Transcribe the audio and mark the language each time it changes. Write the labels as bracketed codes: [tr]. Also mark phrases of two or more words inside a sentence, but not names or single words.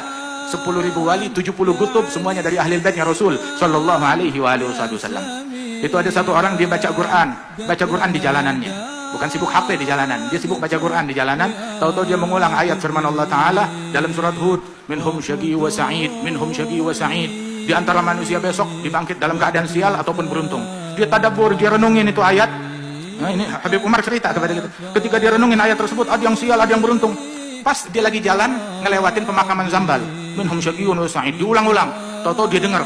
[id] 10.000 wali, 70 kutub, semuanya dari ahli baitnya Rasul [ar] صلى الله عليه وسلم. [id] Itu ada satu orang dia baca Quran di jalanannya. Bukan sibuk HP di jalanan, dia sibuk baca Quran di jalanan. Tahu-tahu dia mengulang ayat firman Allah Ta'ala dalam surat Hud, [ar] منهم شقي وسعيد، منهم شقي وسعيد. [id] Di antara manusia besok dibangkit dalam keadaan sial ataupun beruntung. Dia tadabbur, dia renungin itu ayat. Nah, ini Habib Umar cerita kepada kita. Ketika dia renungin ayat tersebut, ada yang sial, ada yang beruntung. Pas dia lagi jalan, ngelewatin pemakaman Zambal. [ar] منهم شقي وسعيد. [id] Diulang-ulang. Tahu-tahu dia dengar.